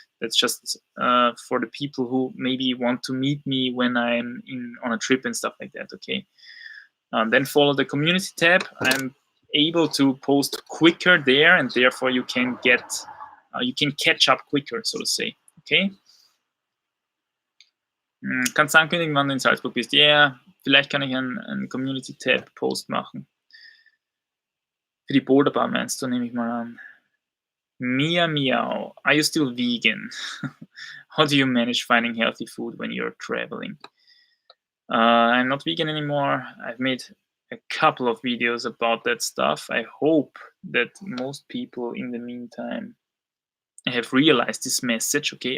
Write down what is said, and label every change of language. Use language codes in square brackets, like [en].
[en] That's just for the people who maybe want to meet me when I'm on a trip and stuff like that, okay? Then follow the community tab. I'm able to post quicker there, and therefore you can catch up quicker, so to say, okay? [de] Kannst du ankündigen, wann du in Salzburg bist? Ja, [en] yeah, [de] vielleicht kann ich einen Community-Tab-Post machen. Für die Boulderbar meinst du, nehme ich mal an. [en] Mia Meow, are you still vegan? How do you manage finding healthy food when you're traveling? I'm not vegan anymore. I've made a couple of videos about that stuff. I hope that most people in the meantime have realized this message, okay?